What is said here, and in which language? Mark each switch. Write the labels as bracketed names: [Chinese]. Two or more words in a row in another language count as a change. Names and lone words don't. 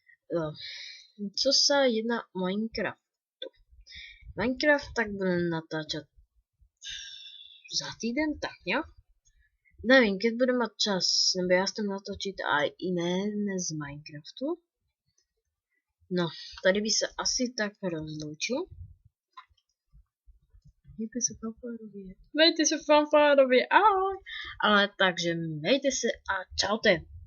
[Slovak] Co sa jedná o Minecraftu? Minecraft tak budem natáčať za týden, tak nejak. Nevím, keď budem mať čas, nebo já chcem natočiť aj iné z Minecraftu. No, [Czech] tady by se asi tak rozloučil. Mějte se fanfárově, ahoj. Ale takže mějte se a čaute.